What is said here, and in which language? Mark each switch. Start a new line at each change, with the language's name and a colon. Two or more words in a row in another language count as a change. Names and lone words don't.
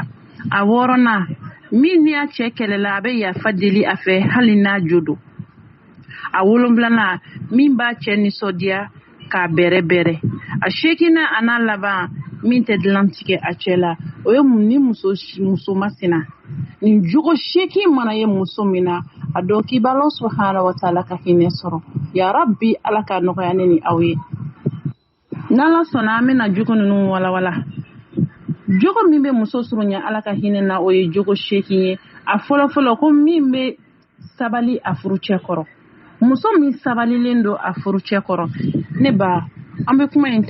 Bambara: A wɔɔrɔnan, min ni a cɛ kɛlɛla a bɛ yafa deli a fɛ hali n'a jo don. A wolonfilanan, min b'a cɛ nisɔndiya k'a bɛrɛ bɛrɛ. a shekina ana laban min tɛ dilan tigɛ a cɛ la o ye ni muso masina nin jogo sheki mana ye muso min na a dɔn k'i b'a
Arabic: الله سبحانه وتعالى
Bambara: ka hinɛ sɔrɔ
Arabic: يا رب
Bambara: ala ka nɔgɔya ne ni aw ye n'ala sɔnna an bɛna jogo ninnu walawala jogo min bɛ muso surunya ala ka hinɛ na o ye jogo sheki ye a fɔlɔ ko min bɛ sabali a furucɛ kɔrɔ muso min sabalilen don a furucɛ kɔrɔ ne ba an bɛ kuma in